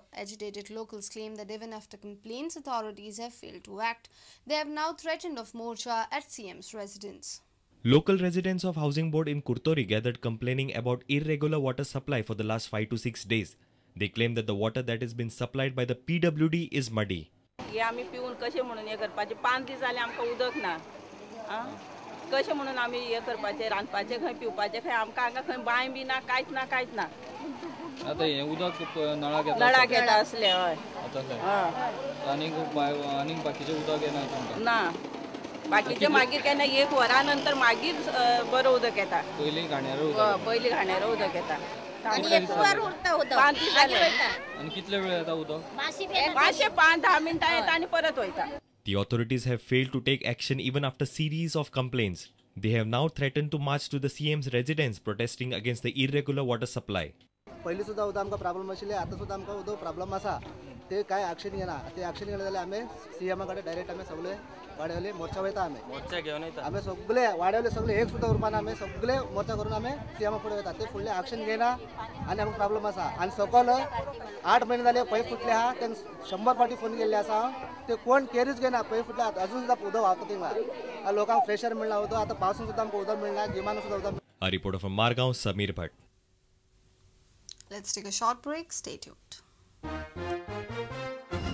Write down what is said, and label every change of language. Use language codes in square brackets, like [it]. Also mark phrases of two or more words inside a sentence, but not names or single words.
[en] Agitated locals claim that even after complaints, authorities have failed to act. They have now threatened of morcha at CM's residence. Local residents of Housing Board in Kurturi gathered complaining about irregular water supply for the last 5 to 6 days. They claim that the water that has been supplied by the PWD is muddy. [kok] हे आम्ही पिऊन कशे म्हणून हे करपाचे 5 दीस जाले आमकां उदक ना कशे म्हणून आम्ही हे करपाचे रांदपाचे खंय पिवपाचे खंय आमकां हांगा खंय बांय बी ना कांयच ना आता हे उदक नळाक येता असले हय आणि बाकीचे उदक येना तुमकां ना बाकीचे मागीर केन्ना 1 वरा नंतर मागीर बरो उदक येता पयली घाण्यार उदक येता आणि कितले वेळ येता उदक 5-10 मिनिटां येता आणि परत वयता. [en] The authorities have failed to take action even after series of complaints. They have now threatened to march to the CM's residence protesting against the irregular water supply. [kok] पयली सुद्धा उदक आमकां प्रॉब्लम आशिल्ले आता सुद्धा आमकां उदक प्रॉब्लम आसा ते काय एक्शन घेना ते एक्शन घेना जाल्यार आमी सीएमा कडेन डायरेक्ट आमी सगळे वाड्यावयले मोर्चा वयता मोर्चा घेवन येता आमी सगळे वाड्यावयले सगळे एक सुद्धा उरपाना आमी सगळे मोर्चा करून आमी सीएमा फुडें वयता ते फुडले एक्शन घेना आनी आमकां प्रॉब्लम आसा आनी सकयल 8 म्हयने जाले पै फुटले आहा तांकां 100 फावटी फोन केल्ले आसा ते कोण केरीच घेना पै फुटले अजून सुद्धा उदक व्हांवता थिंगा लोकांक फ्रेशर मेळना उदक आतां पावसून सुद्धा आमकां उदक मेळना गिमान सुद्धा उदक. [en] A reporter from Margaon, Samir Bhatt. Let's take a short break. Stay tuned.